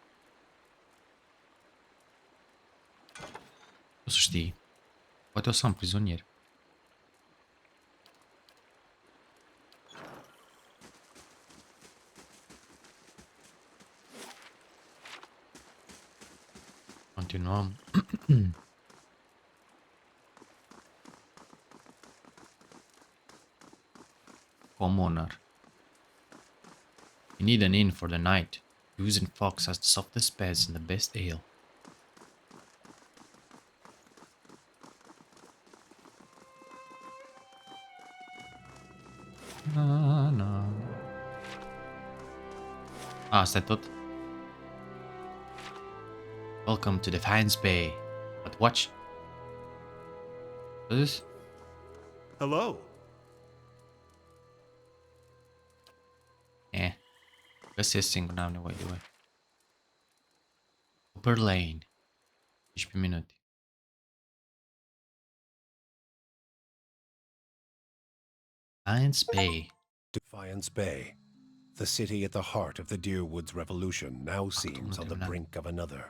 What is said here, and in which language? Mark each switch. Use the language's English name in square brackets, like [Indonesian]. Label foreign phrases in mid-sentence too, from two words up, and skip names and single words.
[Romanian] O să știi. Poate o să am prizonieri. Continuăm. [English] Commoner. You need an inn for the night. Goose and Fox has the softest beds and the best ale. [Romanian] Na. Asta e tot. [English] Welcome to Defiance Bay. But watch. What is this? Hello. [Romanian] Găsesc singur, n-am nevoie de voi. Upper Lane. 15 minute. [English] Defiance Bay. Defiance Bay. The city at the heart of the Deerwoods Revolution now seems on the brink of another.